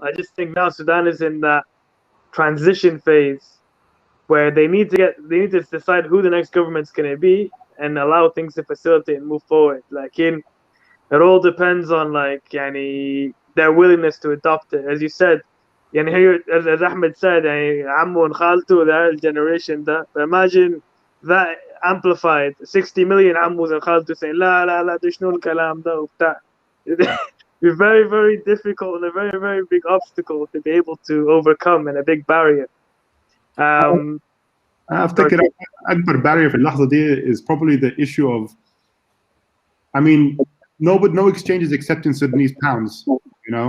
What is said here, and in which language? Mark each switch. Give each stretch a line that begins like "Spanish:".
English: I just think now Sudan is in that transition phase where they need to decide who the next government's going to be and allow things to facilitate and move forward. Like it all depends on like their willingness to adopt it. As you said, here as Ahmed said, عمو and خالته, that generation that. Imagine that amplified 60 million
Arabic: عموز
English: and
Arabic: خالته
English: saying
Arabic: لا لا لا ده شنو الكلام ده وبتاع.
English: be very, very difficult and a very, very big obstacle to be able to overcome and a big barrier.
Arabic: افتكر اكبر barrier في اللحظه دي
English: is probably the issue of, I mean, no exchanges accepting Sudanese pounds, you know.